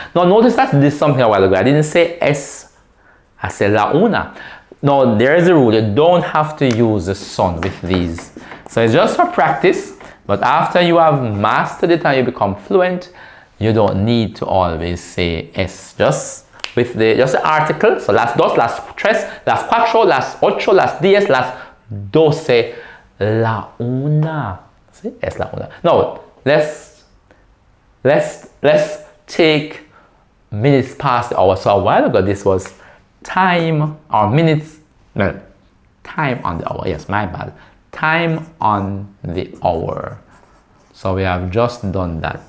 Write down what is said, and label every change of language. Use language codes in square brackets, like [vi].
[en] Now notice that I did something a while ago. I didn't say es, I said la una. No, there is a rule. You don't have to use the son with these. So it's just for practice. But after you have mastered it and you become fluent, you don't need to always say es. Just with the article. [es] So las dos, las tres, las cuatro, las ocho, las 10, las 12, la una. See? Es la una. [en] Now let's take minutes past the hour. So a while ago this was time or minutes, well, time on the hour. Yes, my bad. Time on the hour. So we have just done that.